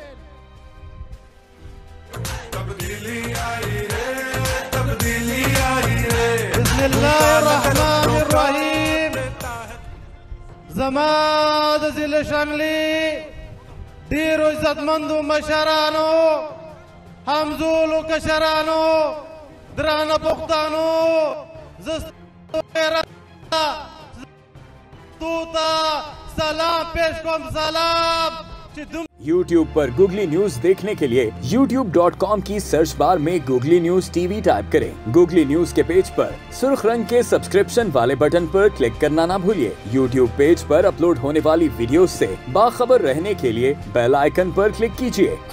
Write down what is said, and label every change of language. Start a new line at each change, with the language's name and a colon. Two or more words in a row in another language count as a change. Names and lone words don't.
Pashto: بسم الله الرحمن الرحیم زما د ضلع شانګلي ډېرو عزتمندو مشرانو همزولو کشرانو درانه پښتانو زه ستاسو سلام پیش کوم سلام
Urdu: YouTube پر گوگلی نیوز دیکھنے کے لیے youtube.com کی
English: search bar
Urdu: میں گوگلی نیوز ٹی وی ٹائپ کریں. گوگلی نیوز کے پیج پر سرخ رنگ کے سبسکرپشن والے بٹن پر کلک کرنا نا بھولیے. YouTube پیج پر اپلوڈ ہونے والی ویڈیوز سے باخبر رہنے کے لیے
English: bell icon
Urdu: پر کلک کیجیے.